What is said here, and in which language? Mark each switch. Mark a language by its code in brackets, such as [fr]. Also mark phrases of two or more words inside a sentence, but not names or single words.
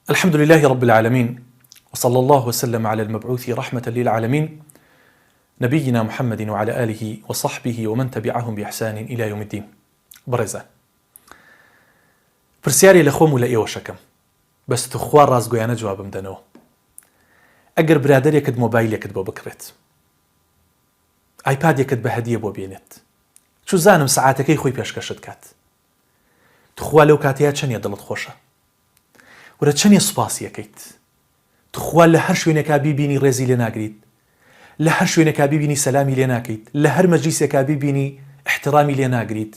[ar] الحمد لله رب العالمين، وصلى الله وسلم على المبعوث رحمة للعالمين نبينا محمد وعلى آله وصحبه ومن تبعهم بإحسان إلى يوم الدين. [ckb] برزة پرسیاری لە خۆم و لە ئێوە شەکەم، بەس تو خوا ڕازگۆیانە جوابم دەنەوە. ئەگەر برادەرێکت مۆبایلێکت بۆ بکڕێت، ئایپادێکت بە هەدیە بۆ بێنێت، چوو زانم سەعاتەکەی خۆی پێشکەشت کات، توخوا لەو کاتەیە چەندێ دڵت خۆشە، ورە چەندێ سوپاسی یەکەیت، توخوا لە هەر شوێنێکا بیبینی ڕێزی لێ ناگریت، لە هەر شوێنێکا بیبینی سەلامی لێ ناکەیت، لە هەر مەجلیسێکا بیبینی احترامی لێ ناگریت.